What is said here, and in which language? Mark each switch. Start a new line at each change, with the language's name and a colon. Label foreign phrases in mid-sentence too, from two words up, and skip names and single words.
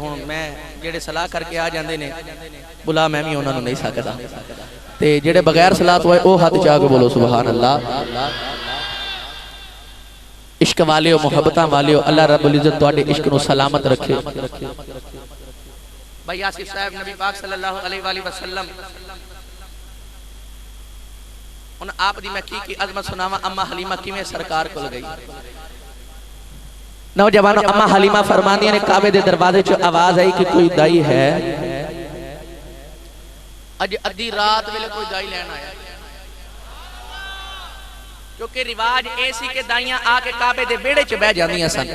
Punjabi: ہن میں جیہڑے صلاح کرکے آ جاندے نے بلا میں بھی انہاں نوں نہیں سکدا تے جیہڑے بغیر صلاح تو او ہتھ چا کے بولو
Arabic: سبحان اللہ.
Punjabi: عشق والے ہو محبت والے ہو اللہ
Arabic: رب العزة
Punjabi: تہاڈے عشق نوں سلامت رکھے. بھائی آصف صاحب نبی پاک
Arabic: صلى الله عليه وسلم
Punjabi: ان آپ دی میں کی عظمت سناواں. اماں حلیمہ کیویں سرکار کول گئی۔ نوجوانو اماں حلیمہ فرماندیاں نے کعبے دے دروازے چ آواز آئی کہ کوئی دائی ہے. اج ادھی رات ویلے کوئی دائی لین آیا کیونکہ رواج اے سی کہ دائیاں آکے کعبے دے ویہڑے چ بہہ جاندیاں سن.